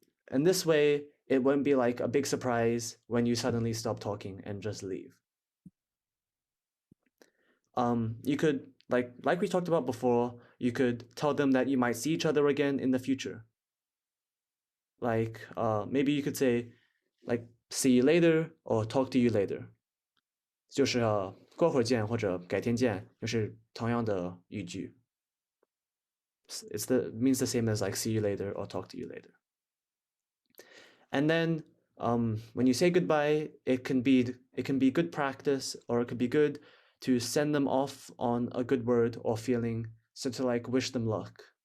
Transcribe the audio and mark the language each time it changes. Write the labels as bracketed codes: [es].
[en] And this way, it won't be like a big surprise when you suddenly stop talking and just leave. You could like we talked about before, you could tell them that you might see each other again in the future. Like maybe you could say like see you later or talk to you later. [zh] 就是过会儿见或者改天见，就是同样的语句。 [en] It's the means the same as like see you later or talk to you later. And then when you say goodbye, it can be good practice or it could be good to send them off on a good word or feeling, so to like wish them luck.